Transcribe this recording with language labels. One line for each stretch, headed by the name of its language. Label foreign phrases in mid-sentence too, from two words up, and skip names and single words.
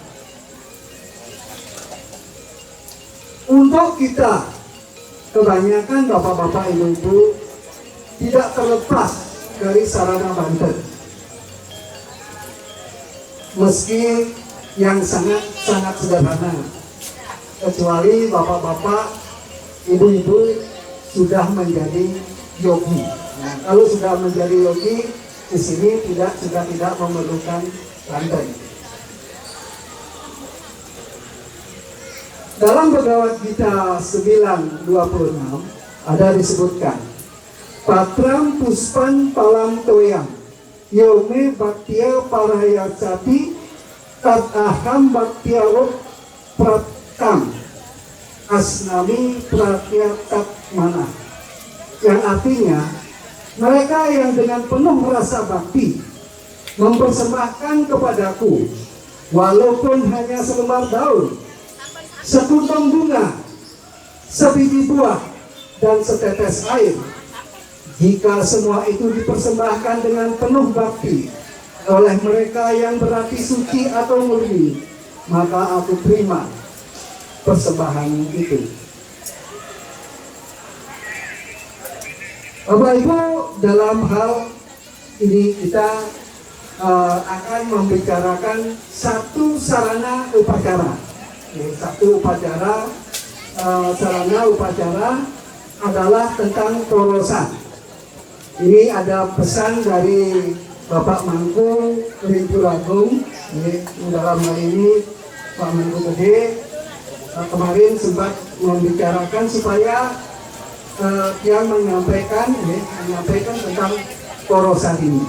Indonesian: Untuk kita, kebanyakan bapak-bapak ibu-ibu tidak terlepas dari sarana Banten, meski yang sangat sederhana, kecuali bapak-bapak ibu-ibu sudah menjadi yogi. Nah, kalau sudah menjadi yogi, di sini sudah tidak memerlukan Banten. Dalam Bhagavad Gita 9:26 ada disebutkan,
Sanskrit: Patram puspan palam toyang, yome bhaktiya parayacati, tad aham bhaktiya pratkam, asnami pratyatat mana.
Indonesian: Yang artinya, mereka yang dengan penuh rasa bakti mempersembahkan kepadaku, walaupun hanya selembar daun, sekuntum bunga, sebiji buah, dan setetes air, jika semua itu dipersembahkan dengan penuh bakti oleh mereka yang berarti suci atau murni, maka aku terima persembahan itu. Bapak Ibu, dalam hal ini kita akan membicarakan satu sarana upacara. Satu upacara, sarana upacara adalah tentang porosan. Ini ada pesan dari Bapak Mangku Rintu Agung. Dalam hal ini Pak Mangku Gede kemarin sempat membicarakan supaya yang menyampaikan tentang porosan ini.